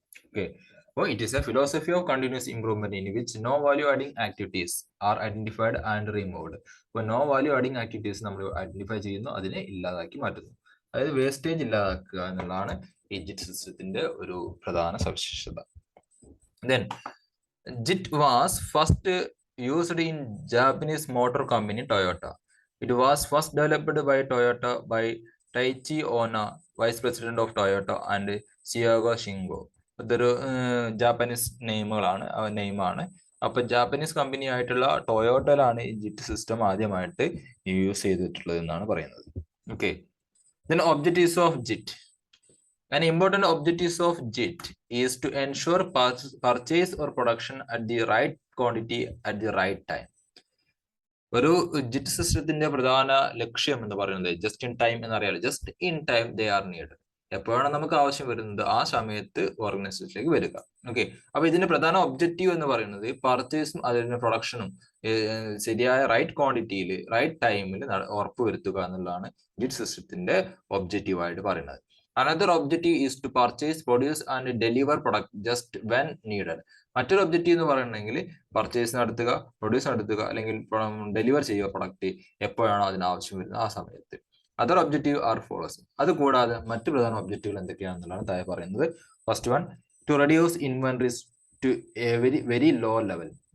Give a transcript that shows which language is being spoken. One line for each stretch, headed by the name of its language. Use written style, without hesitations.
English: Okay, അപ്പോൾ it is a philosophy of continuous improvement in which no value adding activities are identified and removed.
Malayalam: അപ്പോൾ no value adding activities നമ്മൾ identify ചെയ്യുന്നു, അതിനെ ഇല്ലാതാക്കി മാറ്റുന്നു. അതായത് വേസ്റ്റേജ് ഇല്ലാതാക്കുക എന്നുള്ളതാണ് ഈ ജിറ്റ് സിസ്റ്റത്തിന്റെ ഒരു പ്രധാന സവിശേഷത.
English: Then JIT was first used in Japanese motor company Toyota. It was first developed by Toyota by Taichi Onna, vice president of Toyota, and Chiyogo Shingo.
Malayalam: ഇതൊരു ജാപ്പനീസ് നെയിമാണ്. അപ്പൊ ജാപ്പനീസ് കമ്പനി ആയിട്ടുള്ള ടൊയോട്ടയിലാണ് ഈ ജിറ്റ് സിസ്റ്റം ആദ്യമായിട്ട് യൂസ് ചെയ്തിട്ടുള്ളത് എന്നാണ് പറയുന്നത്.
English: Okay, then objectives of JIT. An important objective of JIT is to ensure purchase or production at the right quantity at the right time.
Malayalam: ഒരു ജിറ്റ് സിസ്റ്റത്തിന്റെ പ്രധാന ലക്ഷ്യം എന്ന് പറയുന്നത് just in time എന്നറിയാലോ.
English: Just in time they are need.
Malayalam: എപ്പോഴാണ് നമുക്ക് ആവശ്യം വരുന്നത് ആ സമയത്ത് ഓർഗനൈസേഷനിലേക്ക് വരിക. ഓക്കെ, അപ്പൊ ഇതിന്റെ പ്രധാന ഒബ്ജക്റ്റീവ് എന്ന് പറയുന്നത് പർച്ചേസും അതിന്റെ പ്രൊഡക്ഷനും ശരിയായ റൈറ്റ് ക്വാണ്ടിറ്റിയിൽ റൈറ്റ് ടൈമിൽ ഉറപ്പുവരുത്തുക എന്നുള്ളതാണ് ജിറ്റ് സിസ്റ്റത്തിന്റെ ഒബ്ജക്റ്റീവ് ആയിട്ട് പറയുന്നത്.
English: Another objective is to purchase, produce and deliver product just when needed.
Malayalam: മറ്റൊരു ഒബ്ജക്റ്റീവ് എന്ന് പറയുകയാണെങ്കിൽ പർച്ചേസ് നടത്തുക, പ്രൊഡ്യൂസ് നടത്തുക, അല്ലെങ്കിൽ ഡെലിവർ ചെയ്യുക പ്രൊഡക്റ്റ് എപ്പോഴാണോ അതിന് ആവശ്യം വരുന്നത് ആ സമയത്ത്.
English: Other objective are follows.
Malayalam: അത് കൂടാതെ മറ്റു പ്രധാന ഒബ്ജക്റ്റീവുകൾ എന്തൊക്കെയാണെന്നുള്ളതാണ് താഴെ പറയുന്നത്.
English: First one, to reduce inventories to a very low level.